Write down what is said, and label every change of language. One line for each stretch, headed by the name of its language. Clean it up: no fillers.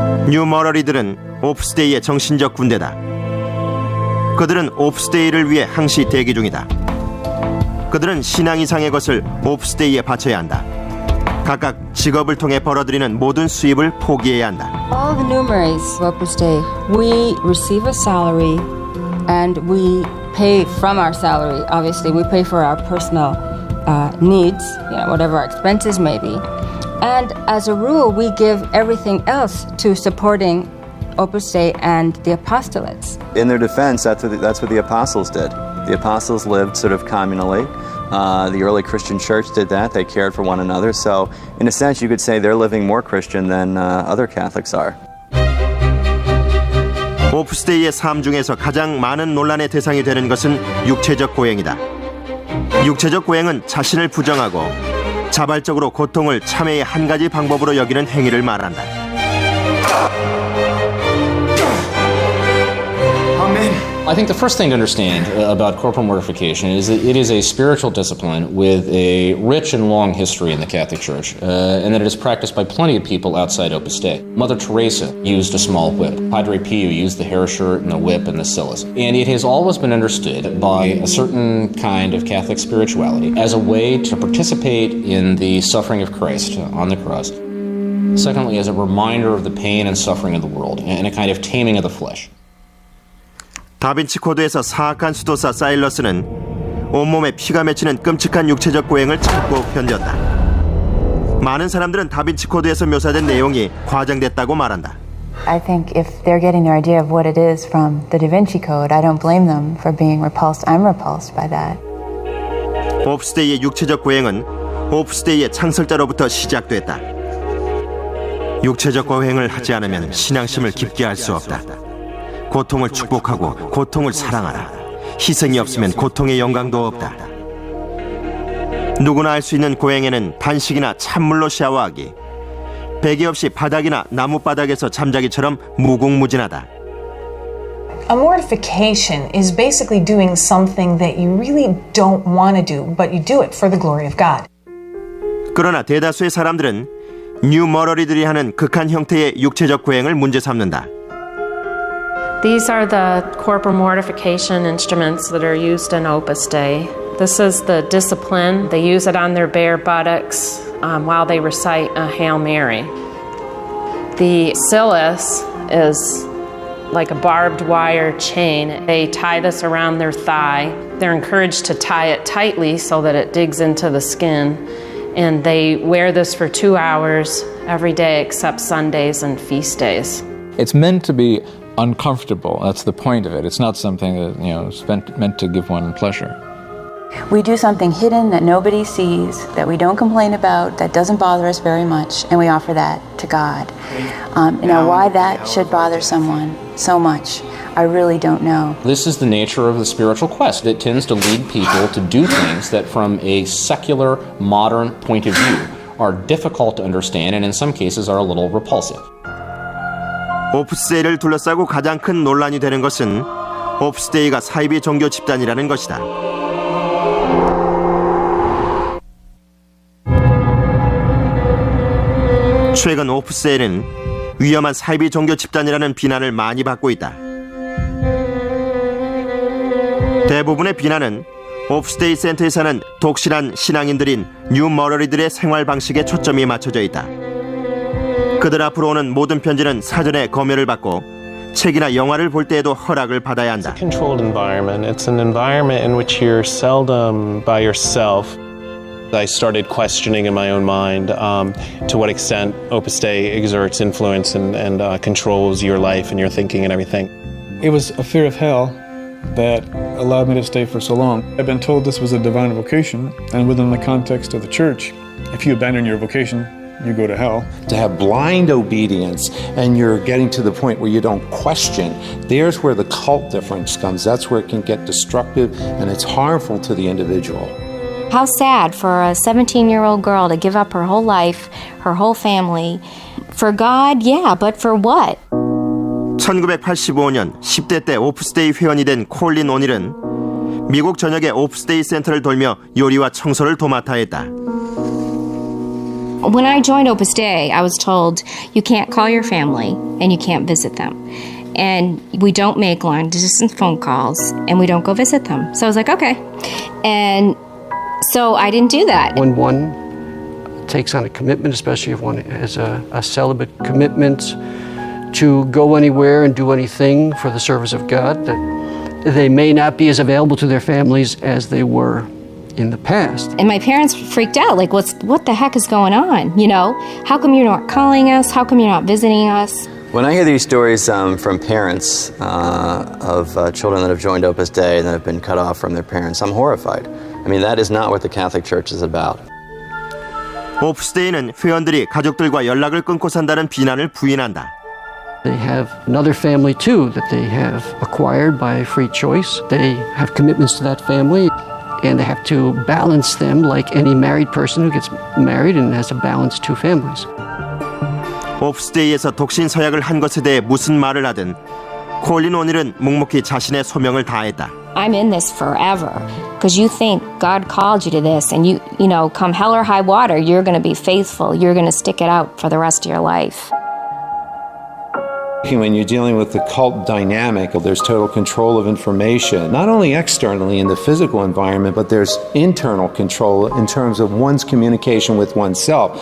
Korean: 뉴머러리들은 오프스데이의 정신적 군대다. 그들은 오프스데이를 위해 항시 대기 중이다. 그들은 신앙 이상의 것을 오프스데이에 바쳐야 한다. 각각 직업을 통해 벌어들이는 모든 수입을 포기해야 한다.
English: All the numeraries of Opus Dei, we receive a salary and we pay from our salary. Obviously, we pay for our personal needs, whatever our expenses may be. And as a rule, we give everything else to supporting Opus Dei and the apostolates. In their defense, that's what the apostles did. The apostles lived sort of communally. The early Christian church did that. They cared for one another. So, in a sense, you could say they're living more Christian than other Catholics are.
Korean: 오프스데이의 삶 중에서 가장 많은 논란의 대상이 되는 것은 육체적 고행이다. 육체적 고행은 자신을 부정하고 자발적으로 고통을 참회의 한 가지 방법으로 여기는 행위를 말한다.
English: I think the first thing to understand about corporal mortification is that it is a spiritual discipline with a rich and long history in the Catholic Church, and that it is practiced by plenty of people outside Opus Dei. Mother Teresa used a small whip. Padre Pio used the hair shirt and the whip and the scillas. And it has always been understood by a certain kind of Catholic spirituality as a way to participate in the suffering of Christ on the cross. Secondly, as a reminder of the pain and suffering of the world, and a kind of taming of the flesh.
Korean: 다빈치 코드에서 사악한 수도사 사일러스는 온몸에 피가 맺히는 끔찍한 육체적 고행을 참고 견뎠다. 많은 사람들은 다빈치 코드에서 묘사된 내용이 과장됐다고 말한다.
English: I think if they're getting their idea of what it is from the Da Vinci Code, I don't blame them for being repulsed. I'm repulsed by that.
Korean: 오프스데이의 육체적 고행은 오프스데이의 창설자로부터 시작됐다. 육체적 고행을 하지 않으면 신앙심을 깊게 할 수 없다. 고통을 축복하고 고통을 사랑하라. 희생이 없으면 고통의 영광도 없다. 누구나 할 수 있는 고행에는 단식이나 찬물로 샤워하기, 베개 없이 바닥이나 나무바닥에서 잠자기처럼 무궁무진하다.
English: A mortification is basically doing something that you really don't want to do, but you do it for the glory of God.
Korean: 그러나 대다수의 사람들은 뉴머러리들이 하는 극한 형태의 육체적 고행을 문제 삼는다.
English: These are the corporal mortification instruments that are used in Opus Dei. This is the discipline. They use it on their bare buttocks while they recite a Hail Mary. The scillas is like a barbed wire chain. They tie this around their thigh. They're encouraged to tie it tightly so that it digs into the skin. And they wear this for 2 hours every day except Sundays and feast days. It's meant to be uncomfortable. That's the point of it. It's not something that, is meant to give one pleasure. We do something hidden that nobody sees, that we don't complain about, that doesn't bother us very much, and we offer that to God. Why that should bother someone so much, I really don't know. This is the nature of the spiritual quest. It tends to lead people to do things that from a secular, modern point of view are difficult to understand and in some cases are a little repulsive.
Korean: 오프스데이를 둘러싸고 가장 큰 논란이 되는 것은 오프스데이가 사이비 종교 집단이라는 것이다. 최근 오프스데이는 위험한 사이비 종교 집단이라는 비난을 많이 받고 있다. 대부분의 비난은 오프스데이 센터에서는 독실한 신앙인들인 뉴머러리들의 생활 방식에 초점이 맞춰져 있다. 그들 앞으로 오는 모든 편지는 사전에 검열을 받고 책이나 영화를 볼 때에도 허락을 받아야 한다.
English: It's a controlled environment. It's an environment in which you're seldom by yourself. I started questioning in my own mind to what extent Opus Dei exerts influence and controls your life and your thinking and everything. It was a fear of hell that allowed me to stay for so long. I've been told this was a divine vocation, and within the context of the church, if you abandon your vocation, you go to hell. To have blind obedience and you're getting to the point where you don't question, there's where the cult difference comes. That's where it can get destructive and it's harmful to the individual. How sad for a 17-year-old girl to give up her whole life, her whole family. For God, yeah, but for what?
Korean: 1985년 10대 때 오프스데이 회원이 된 콜린 오닐은 미국 전역의 오프스데이 센터를 돌며 요리와 청소를 도맡아 했다.
English: When I joined Opus Dei, I was told you can't call your family and you can't visit them. And we don't make long-distance phone calls and we don't go visit them. So I was like, okay. And so I didn't do that. When one takes on a commitment, especially if one has a celibate commitment to go anywhere and do anything for the service of God, that they may not be as available to their families as they were in the past. And my parents freaked out, like, what the heck is going on? You know, how come you're not calling us? How come you're not visiting us? When I hear these stories from parents of children that have joined Opus Dei and that have been cut off from their parents, I'm horrified. I mean, that is not what the Catholic Church is about.
Korean: 오프스데이는 회원들이 가족들과 연락을 끊고 산다는 비난을 부인한다.
English: They have another family too that they have acquired by free choice. They have commitments to that family and they have to balance them like any married person who gets married and has to balance two families.
Korean: 오프스데이에서 독신 서약을 한 것에 대해 무슨 말을 하든 콜린 오닐은 묵묵히 자신의 소명을 다했다.
English: I'm in this forever because you think God called you to this and you know, come hell or high water, you're going to be faithful. You're going to stick it out for the rest of your life. When you're dealing with the cult dynamic, there's total control of information, not only externally in the physical environment, but there's internal control in terms of one's communication with oneself.